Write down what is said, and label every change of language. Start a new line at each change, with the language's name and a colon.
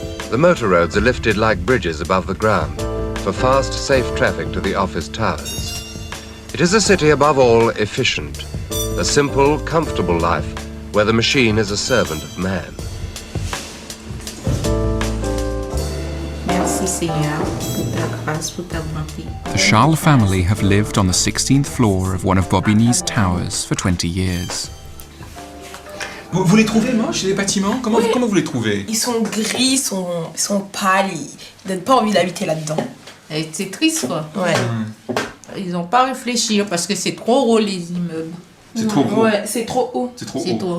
English: The motor roads are lifted like bridges above the ground for fast, safe traffic to the office towers. It is a city above all efficient, a simple, comfortable life where the machine is a servant of man.
French: Merci Seigneur pour ta grâce, pour ta bonté.
English: The Charles family have lived on the 16th floor of one of Bobigny's towers for 20 years.
French: Vous les trouvez moches, les bâtiments? Comment vous les trouvez? Ils sont gris, ils sont pâles, ils donnent pas envie d'habiter là-dedans. Et c'est triste, quoi. Ouais. Ils n'ont pas réfléchi parce que c'est trop haut, les immeubles. C'est trop haut? Ouais, c'est trop haut. C'est trop haut.